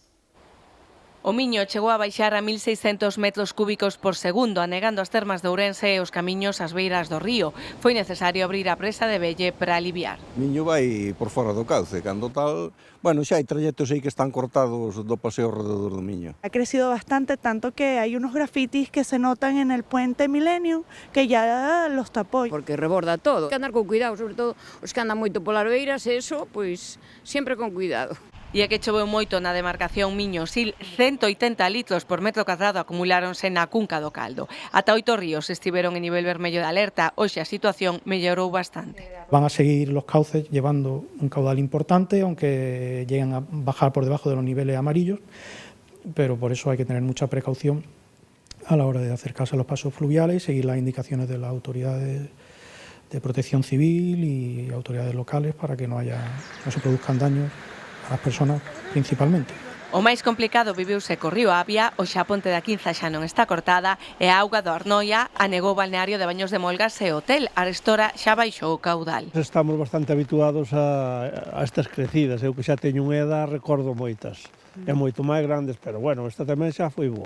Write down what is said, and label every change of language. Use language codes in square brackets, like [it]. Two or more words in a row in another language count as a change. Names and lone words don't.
[gl] O Miño chegou a baixar a 1.600 metros cúbicos por segundo, anegando as termas de Ourense e os camiños ás beiras do río. Foi necesario abrir a presa de Velle para aliviar. Miño vai por fora do cauce, cando tal, bueno, xa hai trayectos aí que están cortados do paseo alrededor do Miño. [es] Ha crecido bastante, tanto que hay unos grafitis que se notan en el puente Milenio, que ya los tapó. Porque reborda todo. Hay que andar con cuidado, [gl] sobre todo os que andan moito polas beiras, eso, pois, sempre con cuidado. E é que choveu moito na demarcación Miño-Sil, 180 litros por metro cadrado acumuláronse na cunca do Caldo. Ata 8 ríos estiveron en nivel vermello de alerta, hoxe a situación mellorou bastante. [es] Van a seguir los cauces llevando un caudal importante, aunque lleguen a bajar por debajo de los niveles amarillos, pero por eso hay que tener mucha precaución a la hora de acercarse a los pasos fluviales y seguir las indicaciones de las autoridades de protección civil y autoridades locales para que no se produzcan daños a las personas principalmente. [gl] O máis complicado viviuse co río Avia, hoxe a ponte da Quinza xa non está cortada e a auga do Arnoia anegou o balneario de Baños de Molgas e hotel. Arestora xa baixou o caudal. Estamos bastante habituados a estas crecidas, eu que xa teño unha edad recordo moitas. É moito máis grandes, pero bueno, esta tamén xa foi boa.